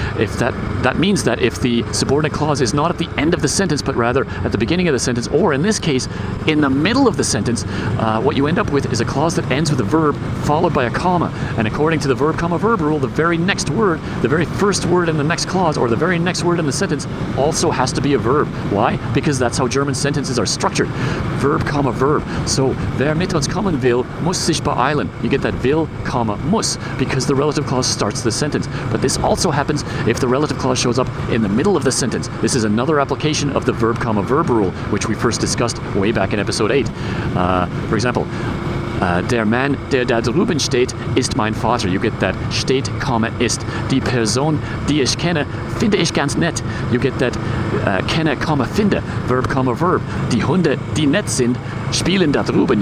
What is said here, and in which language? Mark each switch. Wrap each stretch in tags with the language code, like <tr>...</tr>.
<en>If that means that if the subordinate clause is not at the end of the sentence, but rather at the beginning of the sentence, or in this case, in the middle of the sentence, what you end up with is a clause that ends with a verb followed by a comma. And according to the verb, comma, verb rule, the very next word, the very first word in the next clause, or the very next word in the sentence also has to be a verb. Why? Because that's how German sentences are structured. Verb, comma, verb.</en> <de>So, wer mit uns kommen will, muss sich beeilen.</de> <en>You get that will, comma, muss, because the relative clause starts the sentence. But this also happens if the relative clause shows up in the middle of the sentence. This is another application of the verb, comma, verb rule, which we first discussed way back in episode 8. For example,</en> <de>der Mann, der da drüben steht, ist mein Vater.</de> <en>You get that</en> <de>steht, comma, ist. Die Person, die ich kenne, finde ich ganz nett.</de> <en>You get that kenne, comma, finde. Verb, comma, verb.</en> <de>Die Hunde, die nett sind, spielen da drüben.</de>